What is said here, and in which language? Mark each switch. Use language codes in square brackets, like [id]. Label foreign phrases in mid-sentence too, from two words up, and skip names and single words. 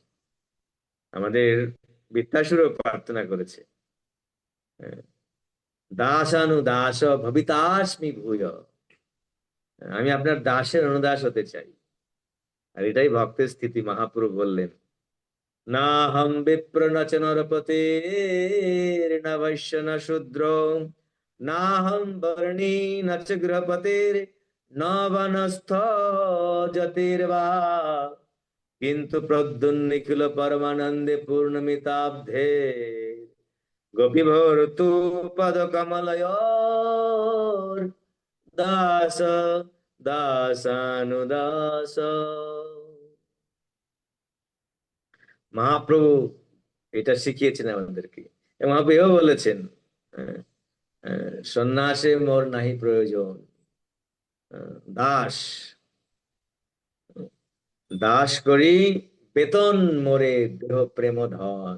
[bn] আমাদের বৃত্তাসুরও প্রার্থনা করেছে, হ্যাঁ, [sa] দাসানুদাস ভবিতাস্মি ভূয়। [bn] আমি আপনার দাসের অনুদাস হতে চাই। আর এটাই ভক্তের স্থিতি। মহাপ্রভু বললেন, [sa] না হম বিপ্র ন চ নরপতে, ন বৈশ্য ন শূদ্র, না হম বর্ণী ন চ গৃহপতের, ন বনস্থ যতির্বা, কিন্তু প্রদ্যুন নিখিল পরমানন্দে পূর্ণমিতাব্ধে, গোপীভর তু পদ কমলয় দাস দাসানুদাস। [bn] মহাপ্রভু এটা শিখিয়েছেন আমাদেরকে। এবং মহাপ্রভু এও বলেছেন, আহ, সন্ন্যাসে মোর নাহি প্রয়োজন, দাস দাস করি, বেতন মোরে দেহ প্রেম ধন।